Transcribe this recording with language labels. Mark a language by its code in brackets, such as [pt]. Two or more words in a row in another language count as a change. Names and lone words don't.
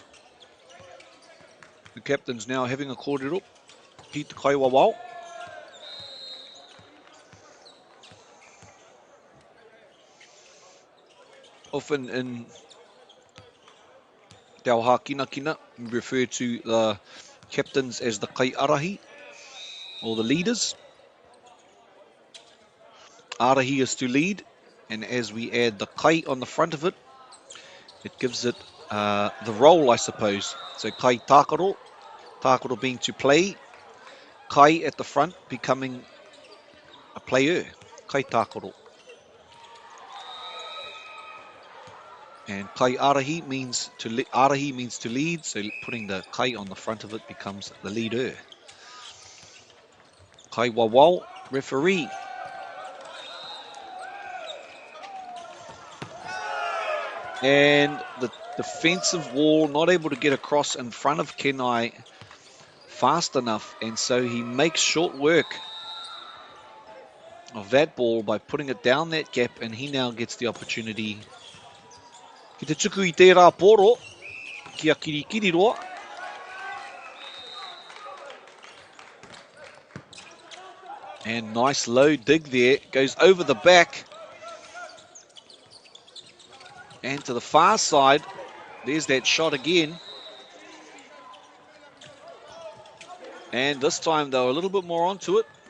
[en] The captain's now having a kōrero. Pete Kaiwawao. Often in [mi] Te Aoha Kina, [en] we refer to the captains as the [mi] kai arahi, [en] or the leaders. Arahi is to lead, and as we add the kai on the front of it, it gives it the role, I suppose. So [mi] kai tākaro, [en] tākaro being to play, kai at the front becoming a player, [mi] kai tākaro. [en] And [mi] kai arahi [en] means to lead, so putting the kai on the front of it becomes the leader. [mi] Kai wawao, [en] referee. And the defensive wall not able to get across in front of Kenai fast enough, and so he makes short work of that ball by putting it down that gap, and he now gets the opportunity. [mi] Ki te tuku I tērā pōro, kia Kirikiri roa. [en] And nice low dig there, goes over the back. And to the far side, there's that shot again. And this time they were a little bit more onto it.